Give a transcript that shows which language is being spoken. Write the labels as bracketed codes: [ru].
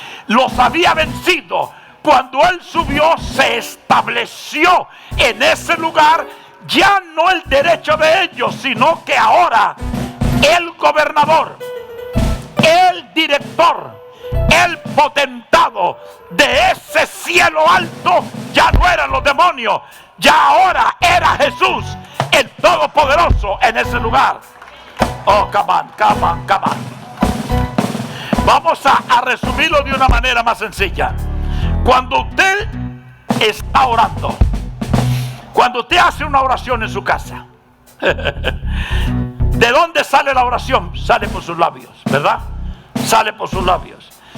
[es] Los había vencido. Cuando Él subió, se estableció en ese lugar ya no el derecho de ellos, sino que ahora el gobernador, el director, el potentado de ese cielo alto ya no eran los demonios, ya ahora era Jesús, el Todopoderoso, en ese lugar. [en] Oh, come on, come on, come on. [es] Vamos a resumirlo de una manera más sencilla. Cuando usted está orando, cuando usted hace una oración en su casa, ¿de dónde sale la oración? Sale por sus labios, ¿verdad? Sale por sus labios.